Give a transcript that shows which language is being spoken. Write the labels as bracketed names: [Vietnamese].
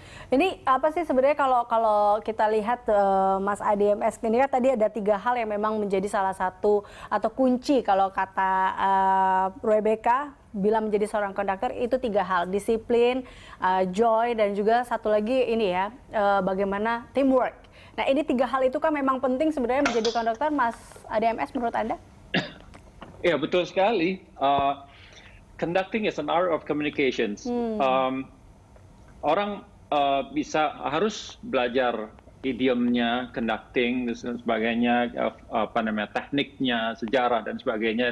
[Indonesian] Ini apa sih sebenarnya kalau kita lihat Mas ADMS ini kan tadi ada 3 hal yang memang menjadi salah satu atau kunci kalau kata Rebecca bila menjadi seorang konduktor, itu 3 hal: disiplin, joy, dan juga satu lagi ini ya, bagaimana teamwork. Nah, ini 3 hal itu kan memang penting sebenarnya menjadi konduktor, Mas ADMS, menurut Anda? Ya, betul sekali. [English] Conducting is an art of communications. [Indonesian] Orang harus belajar idiomnya, conducting dan sebagainya, tekniknya, sejarah dan sebagainya.